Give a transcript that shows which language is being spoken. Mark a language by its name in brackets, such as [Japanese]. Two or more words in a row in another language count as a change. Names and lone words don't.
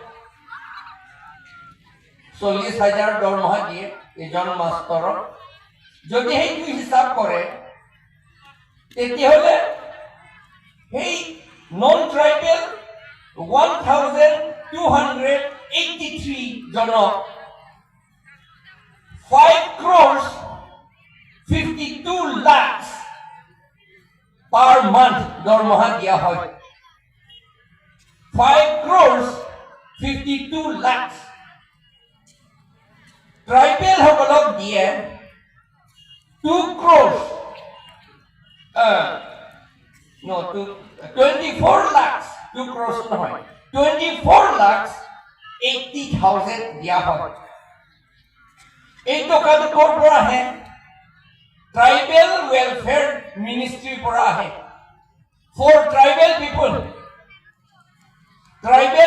[Assamese] 40,000 দৰমহা দিয়ে এজন মাষ্টৰৰ যদি সেইটো হিচাপ কৰে তেতিয়াহ'লে সেই [English] non tribal [Assamese] 1283 জনক 5 crores 52 lakhs [English] per month [Assamese] দৰমহা দিয়া হয় 5 crores 52 lakhs ট্ৰাইবেল সকলক দিয়ে 2 crores no 24 lakhs 2 crores নহয় 24 lakhs 80,000 দিয়া হয় এই টকাটো ক'ৰ পৰা আহে [English] tribal welfare ministry [Assamese] পৰা আহে [English] for tribal people tribal